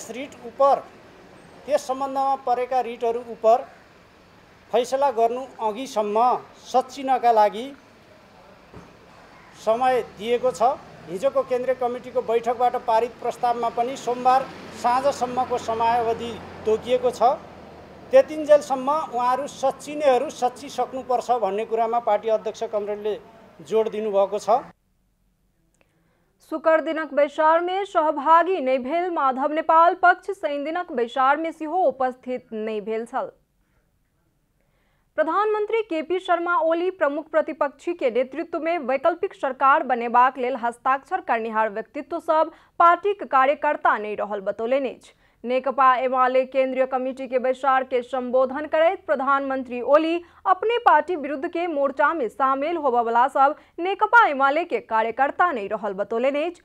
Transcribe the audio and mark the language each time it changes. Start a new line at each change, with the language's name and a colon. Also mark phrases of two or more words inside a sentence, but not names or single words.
Nepali: त्यस सम्बन्धमा परेका रिटहरू उप फैसला गर्नु अघिसम्म सच्चिनका लागि समय दिएको छ। हिजोको केन्द्रीय कमिटीको बैठकबाट पारित प्रस्तावमा पनि सोमबार साँझसम्मको समयावधि तोकिएको छ। त्यतिन्जेलसम्म उहाँहरू सच्चिनेहरू सच्चिसक्नुपर्छ भन्ने कुरामा पार्टी अध्यक्ष कमरेडले जोड दिनुभएको छ।
Maithili: शुक्र दिनक बैसार में सहभागी नहीं भेल माधव नेपाल पक्ष शनि दिनक बैसार में सेहो उपस्थित नहीं भेल छल। प्रधानमंत्री केपी शर्मा ओली प्रमुख प्रतिपक्षी के नेतृत्व में वैकल्पिक सरकार बनेबाक लेल हस्ताक्षर करनिहार व्यक्तित्व सब पार्टी के कार्यकर्ता नहीं रहल बतौलनि अछि। नेकपा एमाले केंद्रीय कमेटी के बैसार के संबोधन करैत प्रधानमंत्री ओली अपने पार्टी विरुद्ध के मोर्चा में शामिल होबवला सब नेकपा एमाले के कार्यकर्ता नहीं रहल बतौलनि अछि।